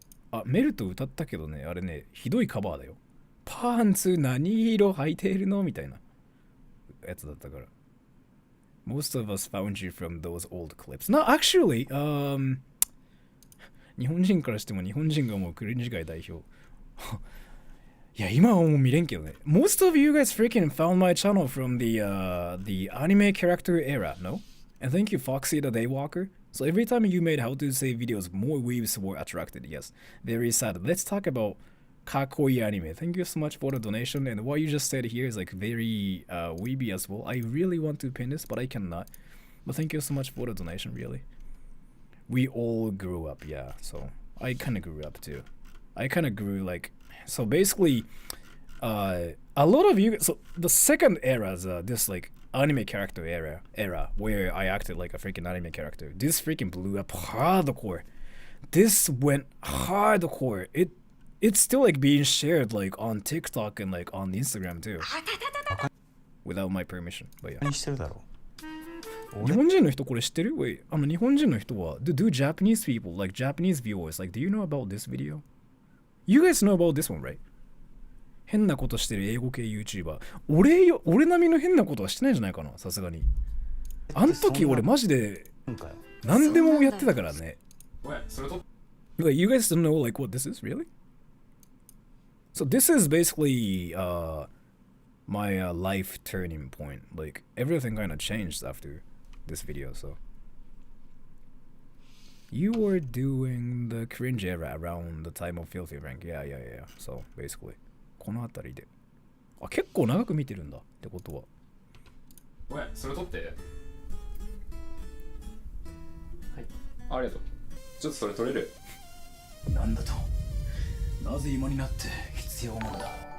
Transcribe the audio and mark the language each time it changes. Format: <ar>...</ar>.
<ja>あ、メルト歌ったけどね、あれね、ひどいカバーだよ。パンツ何色履いているのみたいなやつだったから。</ja> <en>Most of us found you from those old clips. No, actually,</en> <ja>日本人からしても日本人がもうクリンジ界代表。いや、今はもう見れんけどね。</ja> <en>Most of you guys freaking found my channel from the anime character era, no? And thank you, Foxy the Daywalker. So every time you made how to say videos, more weebs were attracted. Yes, very sad. Let's talk about kakoi anime. Thank you so much for the donation. And what you just said here is like very weeby as well. I really want to pin this, but I cannot. But thank you so much for the donation, really. We all grew up, yeah. So I kind of grew up too. I kind of grew like, so basically, a lot of you, so the second era is this like anime character era where I acted like a freaking anime character. This freaking blew up hardcore. This went hardcore. It's still like being shared like on TikTok and like on Instagram too. Without my permission, but yeah.</en> <ja>日本人の人これ知ってる</ja> <en>Wait,</en> <ja>日本人の人は</ja> <en>do Japanese people, like Japanese viewers, like, do you know about this video? You guys know about this one, right?</en> <ja>変なことしてる英語系 YouTuber。俺並みの変なことはしてないんじゃないかな、さすがに。あの時俺マジで何でもやってたからね。</ja> <en>Like, you guys don't know like what this is, really? So this is basically my life turning point. Like everything kind of changed after this video. So you were doing the cringe era around the time of Filthy Rank. Yeah.</en> <ja>So basically この辺りで。あ、結構長く見てるんだってことは。ごめん、それ撮って。はい。ありがとう。ちょっとそれ撮れる？なんだと？なぜ今になって必要なんだ？</ja>